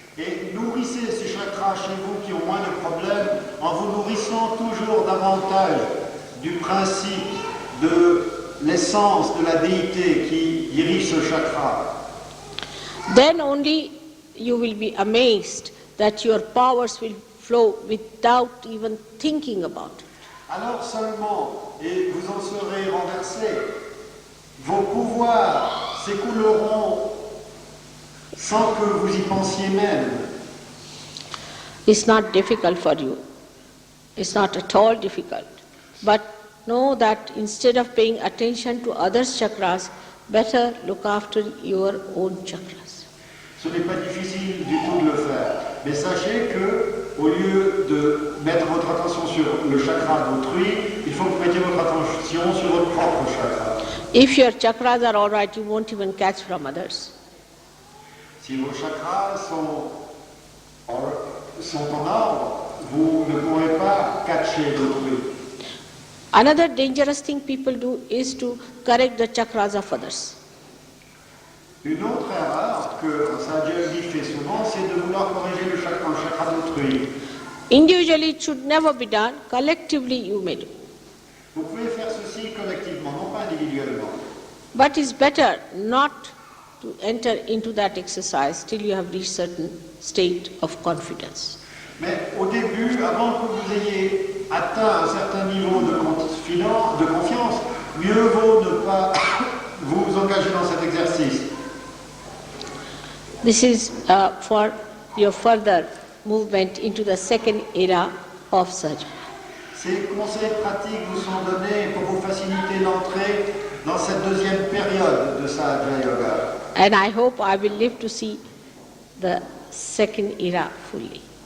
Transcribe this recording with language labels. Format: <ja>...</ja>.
<fr>Et nourrissez ces chakras chez vous qui ont moins de problèmes en vous nourrissant toujours davantage du principe de l'essence de la déité qui dirige ce chakra.</fr> <en>Then only you will be amazed that your powers will flow without even thinking about it.</en> <fr>Alors seulement, et vous en serez renversés, vos pouvoirs s'écouleront sans que vous y pensiez même.</fr> <en>It's not difficult for you. It's not at all difficult. But know that instead of paying attention to others' chakras, better look after your own chakras.</en> <fr>Ce n'est pas difficile du tout de le faire. Mais sachez que, au lieu de mettre votre attention sur le chakra d'autrui, il faut que vous mettiez votre attention sur votre propre chakra.</fr> <en>If your chakras are all right, you won't even catch from others.</en> <fr>Si vos chakras sont en ordre, vous ne pourrez pas catcher d'autrui.</fr> <en>Another dangerous thing people do is to correct the chakras of others.</en> <fr>Une autre erreur que Sahaja fait souvent, c'est de vouloir corriger le chakra d'autrui.</fr> <en>Individually it should never be done, collectively you may do.</en> <fr>Vous pouvez faire ceci collectivement, non pas individuellement.</fr> <en>But it's better not to enter into that exercise till you have reached certain state of confidence.</en> <fr>Mais au début, avant que vous ayez atteint un certain niveau de confiance, mieux vaut ne pas vous engager dans cet exercice.</fr> <en>This is for your further movement into the second era of Sahaja.</en> <fr>Ces conseils pratiques vous sont donnés pour vous faciliter l'entrée dans cette deuxième période de Sahaja Yoga.</fr> <en>And I hope I will live to see the second era fully.</en>